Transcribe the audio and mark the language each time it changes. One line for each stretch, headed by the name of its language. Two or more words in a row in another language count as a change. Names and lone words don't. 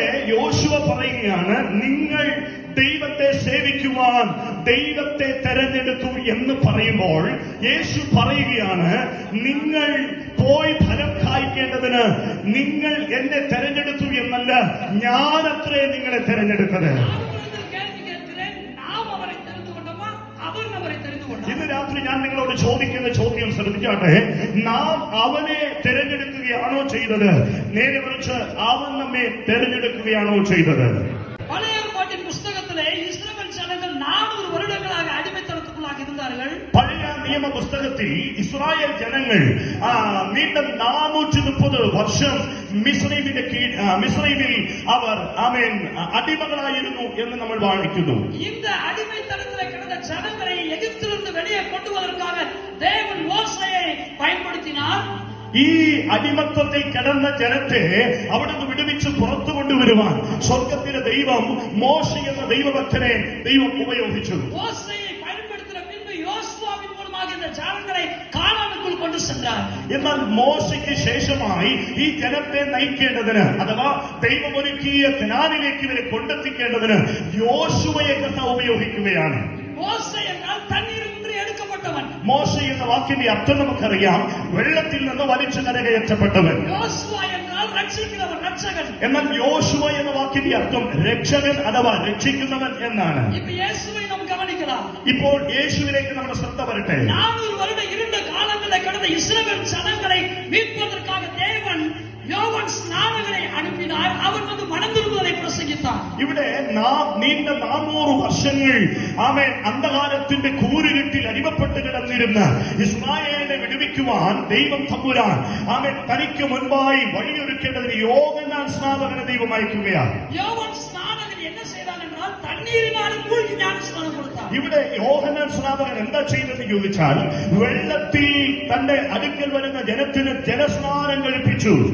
Malayalam: യോശുവ പറയുകയാണ്, നിങ്ങൾ ദൈവത്തെ സേവിക്കുവാൻ ദൈവത്തെ തെരഞ്ഞെടുത്തു എന്ന് പറയുമ്പോൾ യേശു പറയുകയാണ്, നിങ്ങൾ പോയി ഫലം കായ്ക്കേണ്ടതിന് നിങ്ങൾ എന്നെ തെരഞ്ഞെടുത്തു എന്നല്ല, ഞാനത്രേ നിങ്ങളെ തെരഞ്ഞെടുത്തത്. ഇന്ന് രാത്രി ഞാൻ നിങ്ങളോട് ചോദിക്കുന്ന ചോദ്യം ശ്രദ്ധിച്ചാട്ടെ. നാം അവനെ തെരഞ്ഞെടുക്കുകയാണോ ചെയ്തത്, നേരെ മറിച്ച് അവൻ നമ്മെ തെരഞ്ഞെടുക്കുകയാണോ ചെയ്തത്?
Tamil: பழைய ஏற்பாட்டின் புஸ்தகத்திலே இஸ்ரவேல் ஜனங்கள் 400 வருடங்களாக அடிமைத்தனத்துக்குள்ளாக இருந்தார்கள்.
Malayalam: പഴയ നിയമ പുസ്തകത്തിൽ ഇസ്രായേൽ ജനങ്ങൾ വീണ്ടും 430 വർഷം മിസ്രൈമിൽ അവർ അടിമകളായിരുന്നു എന്ന് നമ്മൾ വായിക്കുന്നു.
Tamil: இந்த அடிமைத்தனத்திலே கிடந்த ஜனங்களை எகிப்திலிருந்து வெளியே கொண்டு வருவதற்காக தேவன் மோசேயை பயன்படுத்தினார்.
Malayalam: ഈ അടിമത്തത്തിൽ കിടന്ന ജനത്തെ അവിടുന്ന് വിടുവിച്ച് പുറത്തു കൊണ്ടുവരുവാൻ സ്വർഗത്തിലെ ദൈവം മോശെ എന്ന ദൈവഭക്തനെ ദൈവം ഉപയോഗിച്ചു.
Tamil: മോശയെ பயன்படுத்தின பின்பு யோசுவாவின் மூலமாக இந்த ஜனங்களை കാനാനുக்குள் கொண்டு சென்றார்.
Malayalam: എന്നാൽ മോശയ്ക്ക് ശേഷമായി ഈ ജനത്തെ നയിക്കേണ്ടതിന്, അഥവാ ദൈവം ഒരുക്കിയ കനാനിലേക്ക് ഇവരെ കൊണ്ടെത്തിക്കേണ്ടതിന് യോശുവയെ കർത്താവ് ഉപയോഗിക്കുകയാണ്. മോശെ എന്നാൽ തണ്ണീരിൽ നിന്ന് എടുക്കപ്പെട്ടവൻ. മോശ എന്ന വാക്കിന്റെ അർത്ഥം നമുക്കറിയാം, വെള്ളത്തിൽ നിന്ന് വലിച്ചു കരകയറ്റപ്പെട്ടവൻ. യോശുവ എന്നാൽ രക്ഷിക്കുന്നവൻ, രക്ഷകൻ. എന്നാൽ യോശുവ എന്ന വാക്കിന്റെ അർത്ഥം രക്ഷകൻ അഥവാ രക്ഷിക്കുന്നവൻ എന്നാണ്. ഇപ്പൊ യേശുവെ നാം ഗവനിക്കണം. ഇപ്പോൾ യേശുവിലേക്ക് നമ്മുടെ ശ്രദ്ധ വരട്ടെ.
Tamil: 400 வருட இருண்ட காலங்களை கடந்த இஸ்ரவேல் ஜனங்களை மீட்பதற்காக தேவன் யோவான் ஸ்நானகனை அனுப்பினார். அவர் வந்து மனந்திரும்புதலை பிரசംഗിத்தார்.
Malayalam: ഇവിടെ നീണ്ട 400 വർഷങ്ങൾ അന്ധകാരത്തിന്റെ കൂരിരുട്ടിൽ അടിമപ്പെട്ട് കിടന്നിരുന്ന ഇസ്രായേലിനെ വിടുവിക്കുവാൻ ദൈവം തമ്പുരാൻ തനിക്ക് മുൻപായി വഴിയൊരുക്കേണ്ടതിന് യോഹന്നാൻ സ്നാപകനെ ദൈവം അയക്കുകയാണ്.
Tamil: യോവാൻ സ്നാനകൻ என்ன செய்தான் என்றால் தண்ணீரினால் மூழ்கி ஞானஸ்நானம் கொடுத்தார்.
Malayalam: ഇവിടെ യോഹന്നാൻ സ്നാപകൻ എന്താ ചെയ്തെന്ന് ചോദിച്ചാൽ, വെള്ളത്തിൽ തന്റെ അടുക്കൽ വരുന്ന ജനത്തിന് ജലസ്നാനം കഴിപ്പിച്ചു.